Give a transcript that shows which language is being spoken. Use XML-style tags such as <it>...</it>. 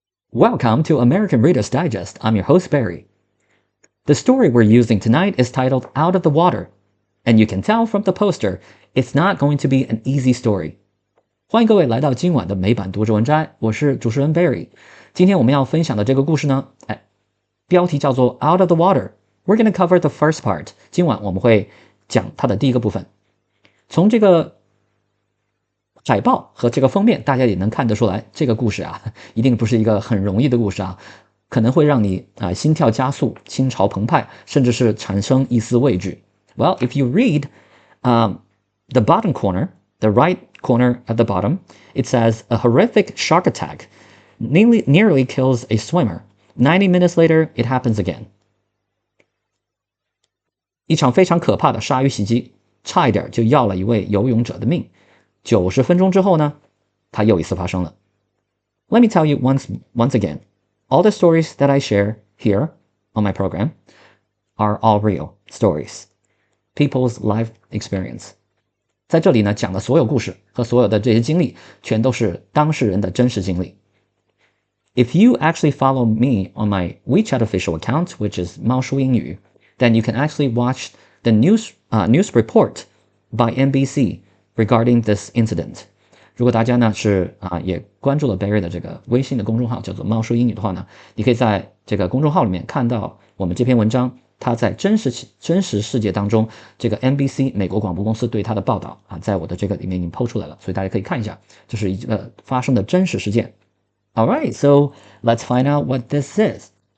<en>Welcome to American Reader's Digest. I'm your host, Barry. The story we're using tonight is titled Out of the Water, and you can tell from the poster, it's not going to be an easy story.</en> <zh>欢迎各位来到今晚的美版读者文摘，我是主持人 Barry。今天我们要分享的这个故事呢，标题叫做 Out of the Water。</zh> <en>We're going to cover the first part.</en> <zh>今晚我们会讲它的第一个部分。从这个海报和这个封面，大家也能看得出来，这个故事啊，一定不是一个很容易的故事啊，可能会让你心跳加速、心潮澎湃，甚至是产生一丝畏惧。</zh> <en>Well, if you read the bottom corner, the right corner at the bottom, it says a horrific shark attack nearly kills a swimmer. 90 minutes later, it happens again.</en> <zh>一场非常可怕的鲨鱼袭击，差一点就要了一位游泳者的命。 90分钟之后呢，它又一次发生了。</zh> <en>Let me tell you once again, all the stories that I share here on my program are all real stories, people's life experience.</en> <zh>在这里呢，讲的所有故事和所有的这些经历，全都是当事人的真实经历。</zh> <en>If you actually follow me on my WeChat official account, which is 猫叔英语, then you can actually watch the news report by NBC regarding this incident.</en> <zh>如果大家呢是也关注了 Barry 的这个微信的公众号叫做猫叔英语的话呢，你可以在这个公众号里面看到我们这篇文章，它在真实世界当中，这个 NBC 美国广播公司对它的报道在我的这个里面已经 po 出来了，所以大家可以看一下，这是一个发生的真实事件。</zh> <en>All right, so let's find out what this is.</en>